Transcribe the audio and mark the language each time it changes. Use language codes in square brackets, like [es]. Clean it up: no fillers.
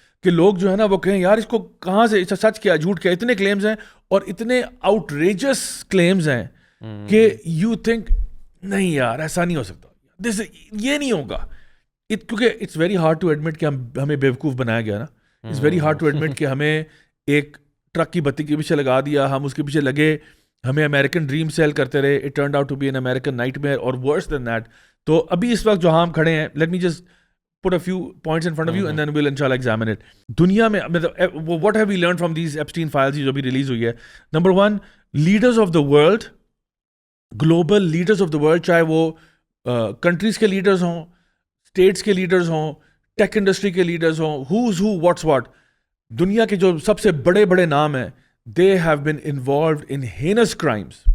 [ur] کہ لوگ جو ہے نا وہ کہیں یار اس کو کہاں سے سچ کیا جھوٹ کیا. اتنے کلیمز ہیں اور اتنے آؤٹریجس کلیمز ہیں کہ [en] you think [ur] نہیں یار ایسا نہیں ہو سکتا, یہ نہیں ہوگا. کیونکہ [en] it's very hard to admit [ur] کہ ہمیں بیوقوف بنایا گیا نا. It's very hard to admit کہ ہمیں ایک ٹرک کی بتی کے پیچھے لگا دیا, ہم اس کے پیچھے لگے, ہمیں امریکن ڈریم سیل کرتے رہے, [en] it turned out to be an American nightmare [ur] اور [en] Worse then that. [ur] تو ابھی اس وقت جہاں ہم کھڑے ہیں, [en] Let me just put a few points in front of you and then we'll inshallah examine it. [ur] دنیا میں [en] what have we learned from these Epstein Files [ur] جو بھی ریلیز ہوئی ہے. Number 1, leaders of the world, [en] global leaders of the world, [ur] چاہے وہ countries کے leaders ہوں, اسٹیٹس کے لیڈرز ہوں, ٹیک انڈسٹری کے لیڈرز ہوں, [en] who's who what's what, [ur] دنیا کے جو سب سے بڑے بڑے نام ہیں, [en] they have been involved in heinous crimes.